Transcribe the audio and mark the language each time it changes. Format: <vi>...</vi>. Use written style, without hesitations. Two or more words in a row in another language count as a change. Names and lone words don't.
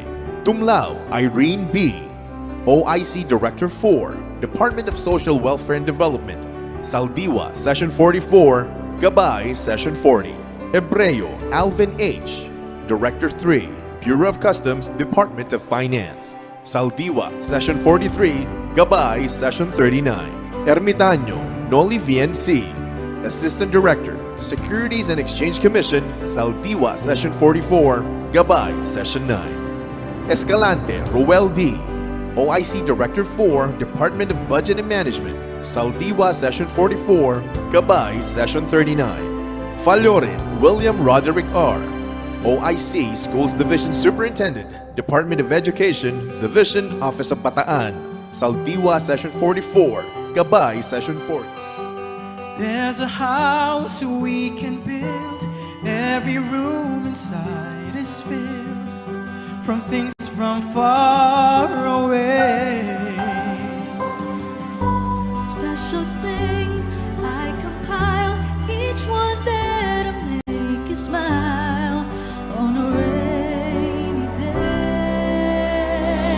<en>Tumlao Irene B., OIC Director 4, Department of Social Welfare and Development, Saldiwa Session 44, Gabay Session 40. Hebreo Alvin H., Director 3, Bureau of Customs, Department of Finance, Saldiwa Session 43, Gabay Session 39. Ermitaño Noli VNC, Assistant Director, Securities and Exchange Commission, Saldiwa Session 44, Gabay Session 9. Escalante Ruel D., OIC Director 4, Department of Budget and Management, Saldiwa Session 44, Gabay Session 39. Fallorin William Roderick R., OIC Schools Division Superintendent, Department of Education, Division Office of Bataan, Saldiwa Session 44, Gabay Session 40. There's a house we can build, every room inside is filled from things from far away. Special things I compile, each one there to make you smile on a rainy day.</en>